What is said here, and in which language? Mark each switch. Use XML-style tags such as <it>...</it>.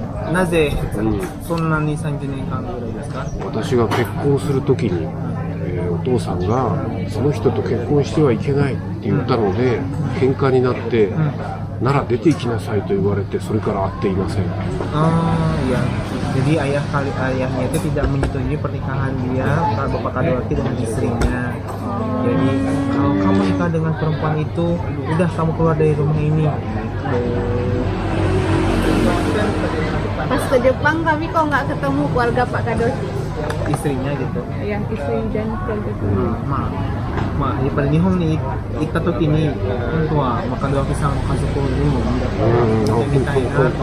<ja>なぜそんなに30年間ぐらいですか？私が結婚するときに、お父さんがその人と結婚してはいけないって言ったので、喧嘩になって、なら出て行きなさいと言われて、それから会っていません。</ja> <id>Iya. Jadi ayahnya itu tidak menyetujui pernikahan dia, Bapak Kadoki dengan istrinya. Jadi suka dengan perempuan itu, udah kamu keluar dari rumah ini. Pas ke Jepang kami kok nggak ketemu keluarga Pak Kadoshi, Istrinya gitu. yang istri dan keluarga kami.</id> <ja>まあやっぱり日本に行った時に本当は門脇さんの家族にも見てみたいなと。</ja>